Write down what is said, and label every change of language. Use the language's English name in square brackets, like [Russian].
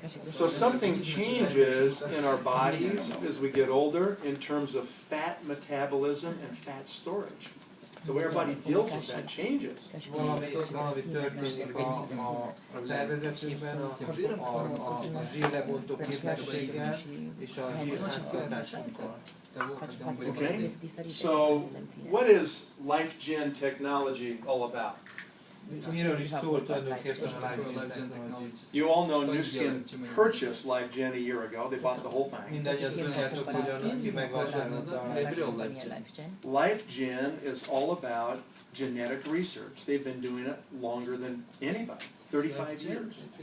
[English] So something changes in our bodies as we get older in terms of fat metabolism and fat storage. The way our body deals with that changes. [Hungarian] Valami történik a szervezetünkben, a zsírlebontó képességgel és a zsírháztartásunkkal. [English] Okay, so what is LifeGen technology all about? [Hungarian] Miről is szól tulajdonképpen a LifeGen technology? [English] You all know Nu Skin purchased LifeGen a year ago. They bought the whole thing. [Hungarian] Mindannyian tudjátok, hogy a Nu Skin megvásárolta a LifeGen. [English] LifeGen is all about genetic research. They've been doing it longer than anybody, 35 years.